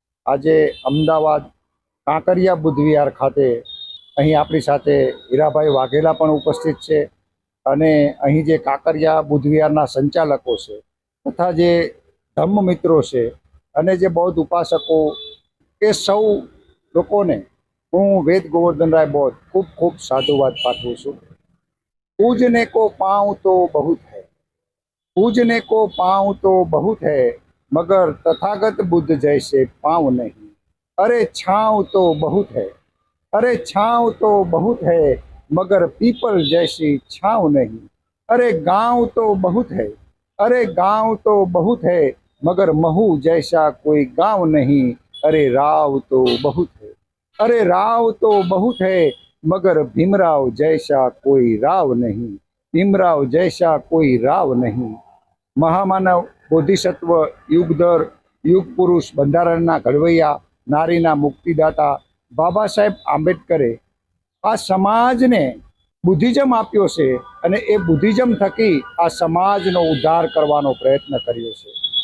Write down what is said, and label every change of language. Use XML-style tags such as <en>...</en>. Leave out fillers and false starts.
<gu>આજે અમદાવાદ કાંકરિયા બુદ્ધ વિહાર ખાતે અહીં આપણી સાથે હીરાભાઈ વાઘેલા પણ ઉપસ્થિત છે અને અહીં જે કાંકરિયા બુદ્ધ વિહારના સંચાલકો છે તથા જે ધમ્મ મિત્રો છે અને જે બૌદ્ધ ઉપાસકો એ સૌ લોકોને હું વેદ ગોવર્ધનરાય બૌદ્ધ ખૂબ ખૂબ સાધુવાદ પાઠવું છું।</gu> <hi>પૂજને કો પાઉં તો बहुत है, पूजने को पाँव तो बहुत है, मगर तथागत बुद्ध जैसे पाँव नहीं। अरे छाँव तो बहुत है, अरे छाँव तो बहुत है, मगर पीपल जैसी छाँव नहीं। अरे गाँव तो बहुत है, अरे गाँव तो बहुत है, मगर महू जैसा कोई गाँव नहीं। अरे राव तो बहुत है, अरे राव तो बहुत है, मगर भीमराव जैसा कोई राव नहीं। भीमराव जैसा कोई राव नहीं। महामानव बोधिसत्व युगधर युग पुरुष</hi> <gu>બંધારણના ઘડવૈયા નારીના મુક્તિદાતા બાબા સાહેબ આંબેડકરે આ સમાજને બુદ્ધિઝમ આપ્યો છે અને એ બુદ્ધિઝમ થકી આ સમાજનો ઉદ્ધાર કરવાનો પ્રયત્ન કર્યો છે।</gu>